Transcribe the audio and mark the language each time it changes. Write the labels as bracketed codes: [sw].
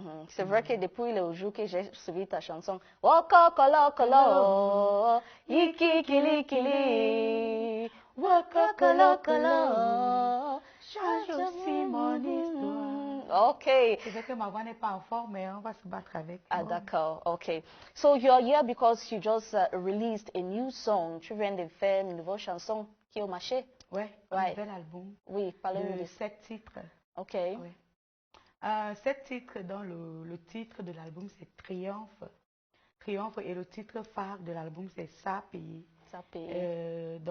[fr] C'est vrai que depuis le jour que j'ai suivi ta chanson, Woko kolo kolo, iki kili kili, Woko kolo kolo, change aussi mon histoire. Ok. C'est vrai que ma voix n'est pas en forme, mais on va se battre avec. Ah, d'accord, ok. [en] So you're here because you just released a new song. [fr] Tu viens de faire une nouvelle chanson qui est au marché. Ouais, un nouvel album. Oui, parlez-nous de 7 titres. Ok. Ouais. 7 titres dont le titre de l'album c'est Triomphe. Triomphe et le titre phare de l'album c'est Ça a payé. Ça a payé.